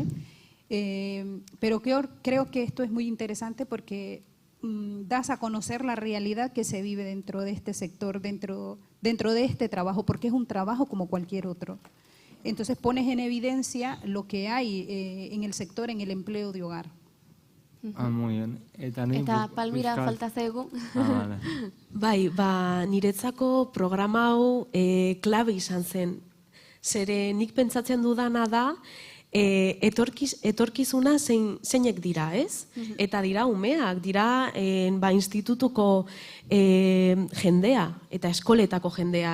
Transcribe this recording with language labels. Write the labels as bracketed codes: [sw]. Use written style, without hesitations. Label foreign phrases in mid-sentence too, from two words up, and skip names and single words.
[es] Pero creo que esto es muy interesante porque das a conocer la realidad que se vive dentro de este sector, dentro de este trabajo, porque es un trabajo como cualquier otro. Entonces pones en evidencia lo que hay en el sector, en el empleo de hogar. Muy bien. [eu] Eta Palmira falta zaigu. Bai, niretzako programa hau klabe izan zen. Zere nik pentsatzen dudana da, etorkizuna zeinek dira, ez? Eta dira umeak, dira institutuko jendea eta eskoletako jendea.